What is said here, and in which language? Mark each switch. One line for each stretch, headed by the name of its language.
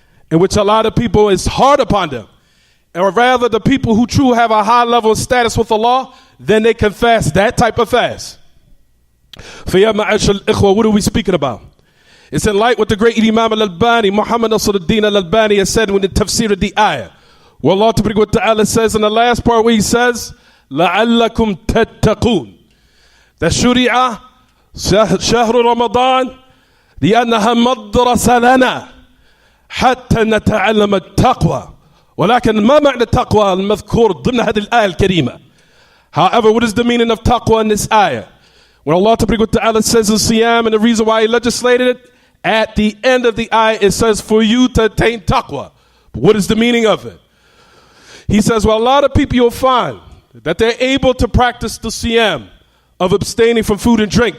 English: in which a lot of people is hard upon them. Or rather, the people who truly have a high level of status with Allah, then they can fast that type of fast.
Arabic: فَيَا مَعَشَ الْإِخْوَةِ,
English: what are we speaking about? It's in light what the great Imam al-Albani, Muhammad Nasruddin al-Albani, has said in the tafsir of the ayah. Where Allah Ta'ala says in the last part where He says,
Arabic: لَعَلَّكُمْ تَتَّقُونَ. That Shuri'ah, شهر رمضان, لأنها مدرسة لنا حتى نتعلم التقوى. ولكن ما معنى التقوى المذكور ضمن هذه الآية الكريمة?
English: However, what is the meaning of taqwa in this ayah? When Allah Ta'ala says in Siyam, and the reason why He legislated it, at the end of the ayah it says for you to attain taqwa. But what is the meaning of it? He says, well, a lot of people you'll find that they're able to practice the Siyam of abstaining from food and drink.